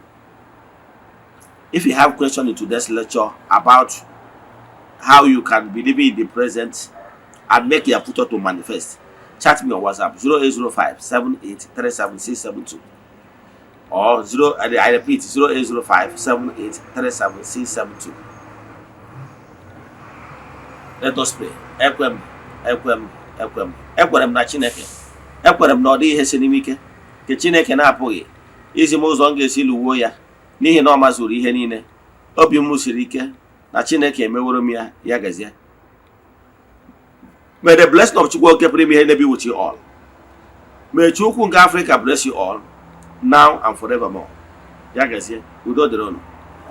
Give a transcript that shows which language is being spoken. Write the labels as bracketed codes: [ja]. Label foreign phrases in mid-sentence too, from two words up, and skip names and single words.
[en] If you have questions in today's lecture about how you can believe in the present and make your future to manifest, chat me on WhatsApp 0805 7837672 or I repeat 0805 7837672. Let us pray. [ig] Ekwem na Chineke. Ekwem na ọ dị ihe siri ike nke Chineke na-apụghị izi m ụzọ m ga-esi luwo ya n'ihi na ọ mazuru ihe niile. Obi m siri ike na Chineke emeworo m ya, ya gazie. [en] May the blessing of [ig] Chukwu oke pụrụ ime ihe [en] be with you all. May [ig] Chukwu nke [en] Africa bless you all now and forevermore. [ig] Ya gazie. Udo dịrị unu.